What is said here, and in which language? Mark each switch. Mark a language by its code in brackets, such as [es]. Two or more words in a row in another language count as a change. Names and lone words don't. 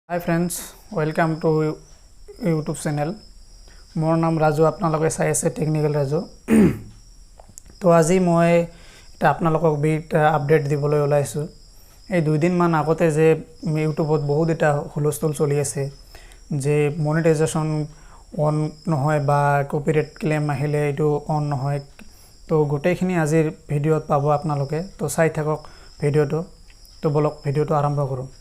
[en] hi friends welcome to YouTube channel [as] মোৰ নাম ৰাজু আপোনালোকে चाই আছে टेक्निकल राजू तो আজি মই এটা আপোনালোকক বিট আপডেট দিবলৈ ওলাইছো এই দুই দিন মান আগতে যে ইউটিউবত বহুত এটা হুলস্থুল চলি আছে যে [en] monetization on [as] নহয় বা [en] copyright claim [as] আহিলে এটো অন নহয় তো গোটেইখিনি আজিৰ ভিডিওত পাব আপোনালোকে তো চাই থাকক ভিডিওটো তো বলক ভিডিওটো আৰম্ভ কৰো